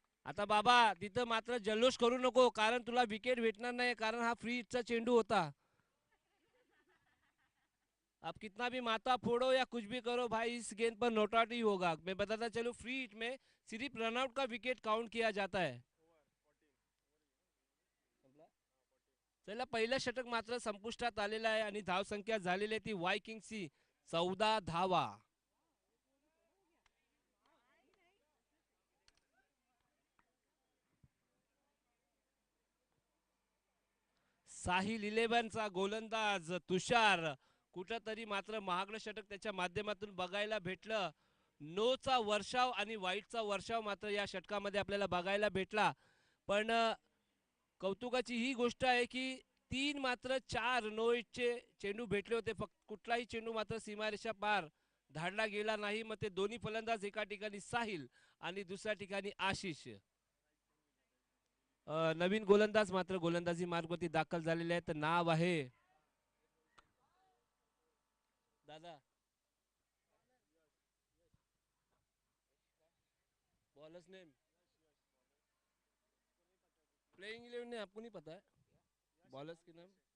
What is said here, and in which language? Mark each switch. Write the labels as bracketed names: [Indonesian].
[Marathi] आता बाबा तिथं मात्र जल्लोष करू नको, कारण तुला विकेट भेटणार नाही, कारण हा फ्री चा चेंडू होता. [Hindi] आप कितना भी माथा फोड़ो या कुछ भी करो भाई, इस गेंद पर नॉट आउट ही होगा. मैं बताता चलूं, फ्री हिट में सिर्फ रनआउट का विकेट काउंट किया जाता है. [Marathi] चला पहिलं षटक मात्र संपुष्टात आलेलं आहे आणि धावसंख्या झालेली आहे ती वायकिंगची 14 धावा. साहिल इलेव्हनचा गोलंदाज तुषार कुठंतरी मात्र महागडं षटक त्याच्या माध्यमातून बघायला भेटलं. नोचा वर्षाव आणि वाईटचा वर्षाव मात्र या षटकामध्ये आपल्याला बघायला भेटला. पण कौतुकाची ही गोष्ट आहे की 3 मात्र 4 नो-हिटचे चेंडू भेटले होते. फक्त कुठलाही चेंडू मात्र सीमारेषा पार धाडला गेला नाही. मग ते दोन्ही फलंदाज एका ठिकाणी साहिल आणि दुसऱ्या ठिकाणी आशिष. नवीन गोलंदाज मात्र गोलंदाजी मार्गवरती दाखल झालेले आहेत. नाव आहे दादा [Hindi] बॉलर्स नेम प्लेइंग 11 ने आपको नहीं पता है बॉलर्स के नाम?